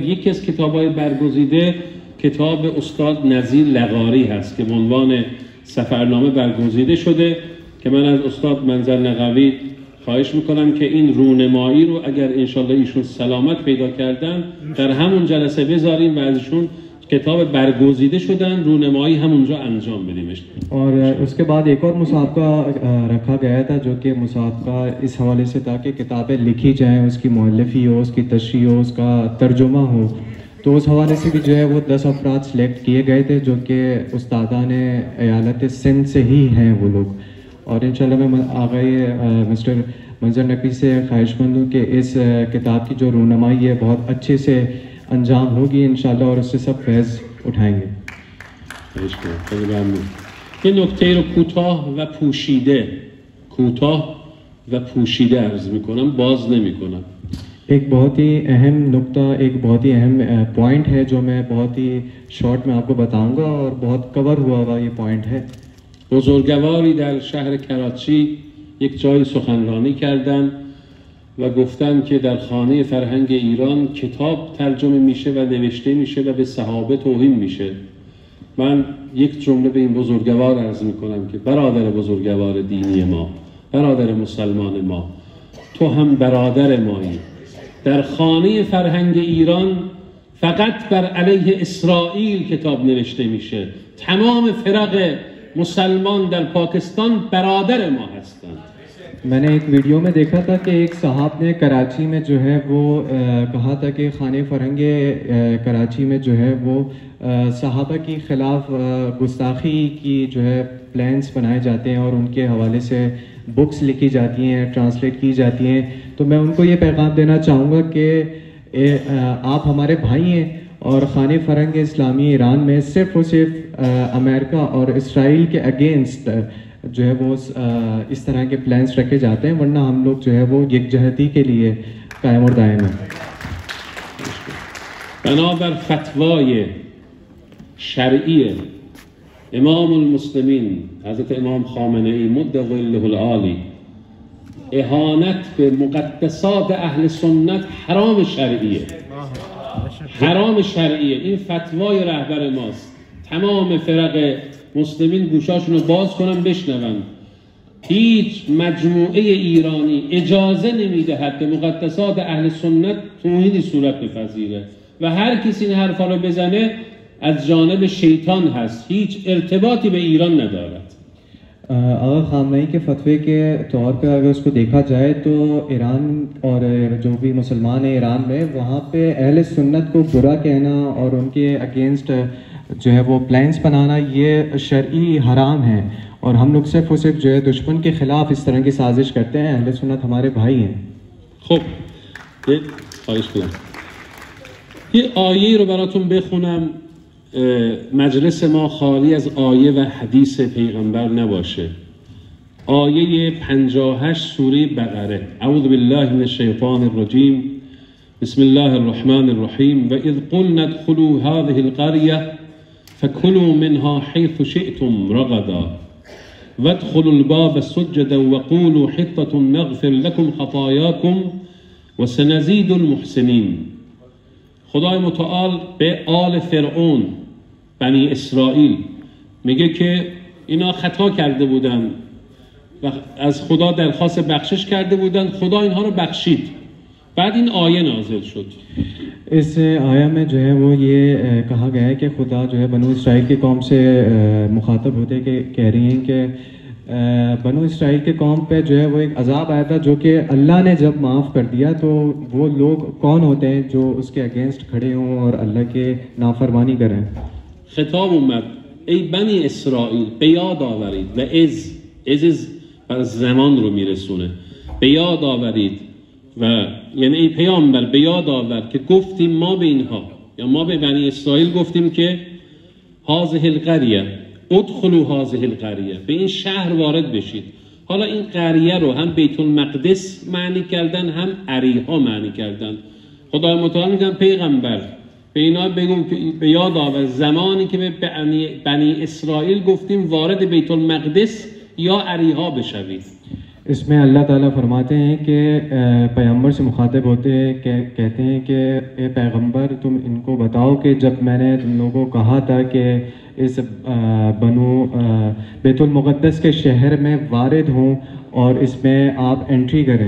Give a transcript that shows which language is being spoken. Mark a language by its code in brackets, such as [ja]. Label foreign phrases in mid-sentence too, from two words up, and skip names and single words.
[fa] یکی از کتاب‌های برگزیده کتاب استاد نظیر لغاری هست که به عنوان سفرنامه برگزیده شده که من از استاد منظر نقوی خواهش میکنم که این رونمایی رو اگر انشالله ایشون سلامت پیدا کردن در همون جلسه بذاریم و ازشون کتاب برگزیده شدن رونمایی همونجا انجام بدیمش. [ur] اور اس کے بعد ایک اور مسابقہ رکھا گیا تھا جو کہ مسابقہ اس حوالے سے تھا کہ کتابیں لکھی جائیں، اس کی مؤلفی ہو، اس کی تشریح ہو، اس کا ترجمہ ہو، تو اس حوالے سے بھی جو ہے وہ 10 افراد سلیکٹ کیے گئے تھے جو کہ استادان ایالت سندھ سے ہی ہیں وہ لوگ. اور انشاءاللہ میں آگے مسٹر منظر نقوی سے خواہشمند ہوں کہ اس کتاب کی جو رونمائی ہے بہت اچھے سے انجام ہوگی انشاءاللہ اور اس سے سب فیض اٹھائیں گے. [fa] این نکته رو کوتاه و پوشیده عرض میکنم، باز نمیکنم. [ur] ایک بہت ہی اہم نکتہ، ایک بہت ہی اہم پوائنٹ ہے جو میں بہت ہی شارٹ میں آپ کو بتاؤں گا اور بہت کور ہوا ہوا یہ پوائنٹ ہے. [fa] بزرگواری در شهر کراچی یک جای سخنرانی کردن و گفتن که در خانه فرهنگ ایران کتاب ترجمه میشه و نوشته میشه و به صحابه توهین میشه. من یک جمله به این بزرگوار عرض میکنم که برادر بزرگوار دینی ما، برادر مسلمان ما، تو هم برادر مایی. در خانه فرهنگ ایران فقط بر علیه اسرائیل کتاب نوشته میشه. تمام فرق مسلمان در پاکستان برادر ما هستند. [ur] میں نے ایک ویڈیو میں دیکھا تھا کہ ایک صاحب نے کراچی میں جو ہے وہ کہا تھا کہ خانہ فرہنگ کراچی میں جو ہے وہ صحابہ کی خلاف گستاخی کی جو ہے پلانز بنائے جاتے ہیں اور ان کے حوالے سے بکس لکھی جاتی ہیں، ٹرانسلیٹ کی جاتی ہیں. تو میں ان کو یہ پیغام دینا چاہوں گا کہ آپ ہمارے بھائی ہیں اور خانہ فرہنگ اسلامی ایران میں صرف اور صرف امریکہ اور اسرائیل کے اگینسٹ جو ہے وہ اس طرح کے پلانز رکھے جاتے ہیں، ورنہ ہم لوگ جو ہے وہ یکجہتی کے لیے قائم اور دائم ہیں. [fa] بنابر فتوای شرعی امام المسلمین حضرت امام خامنه ای [ar] مد ظله العالی، [fa] اهانت به مقدسات اهل سنت حرام شرعیه، حرام شرعیه. این فتوای رهبر ماست. تمام فرق مسلمین گوشاشون رو باز کنن بشنون. هیچ مجموعه ایرانی اجازه نمیدهد به مقدسات اهل سنت توهینی صورت بپذیره و هر کسی این حرفا رو بزنه از جانب شیطان هست، هیچ ارتباطی به ایران ندارد. [ur] اگر خامنہ‌ای کے فتوے کے طور پر اگر اس کو دیکھا جائے تو ایران اور جو بھی مسلمان ہیں ایران میں، وہاں پہ اہل سنت کو برا کہنا اور ان کے اگینسٹ جو ہے وہ پلانز بنانا یہ شرعی حرام ہے اور ہم لوگ صرف اور صرف جو ہے دشمن کے خلاف اس طرح کی سازش کرتے ہیں. اہل سنت ہمارے بھائی ہیں. [fa] خب خواهش کنم یه آیه رو براتون بخونم. مجلس ما خالی از آیه و حدیث پیغمبر نباشه. آیه 58 سوره بقره. [ar] اعوذ بالله من الشیطان الرجیم. بسم الله الرحمن الرحیم. و اذ قلنا ادخلوا هذه القرية فكلوا منها حيث شئتم رغدا وادخلوا الباب سجدا وقولوا حطة نغفر لكم خطاياكم وسنزيد المحسنين. [fa] خدای متعال به آل فرعون بنی اسرائیل میگه که اینا خطا کرده بودن و از خدا درخواست بخشش کرده بودن، خدا اینها رو بخشید. بعد این آیه نازل شد. [ur] اس آیہ میں جو ہے وہ یہ کہا گیا ہے کہ خدا جو ہے بنو اسرائیل کی قوم سے مخاطب ہوتے کہ کہہ رہی ہیں کہ بنو اسرائیل کے قوم پہ جو ہے وہ ایک عذاب آیا تھا جو کہ اللہ نے جب معاف کر دیا تو وہ لوگ کون ہوتے ہیں جو اس کے اگینسٹ کھڑے ہوں اور اللہ کے نافرمانی کریں. [fa] خطاب اومد ای بنی اسرائیل به یاد آورید و از زمان رو میرسونه. به یاد آورید و یعنی ای پیامبر به یاد آور که گفتیم ما به اینها یا ما به بنی اسرائیل گفتیم که [ar] هذه القریه ادخلوا هذه القریه، [fa] به این شهر وارد بشید. حالا این قریه رو هم بیت المقدس معنی کردن هم اریحا معنی کردن. خدای متعال میگن پیغمبر به اینا بگو که به یاد آور زمانی که به بنی اسرائیل گفتیم وارد بیت المقدس یا اریحا بشوید. [ur] اس میں اللہ تعالیٰ فرماتے ہیں کہ پیغمبر سے مخاطب ہوتے ہیں کہتے ہیں کہ اے پیغمبر تم ان کو بتاؤ کہ جب میں نے تم لوگوں کو کہا تھا کہ اس بنو بیت المقدس کے شہر میں وارد ہوں اور اس میں آپ انٹری کریں.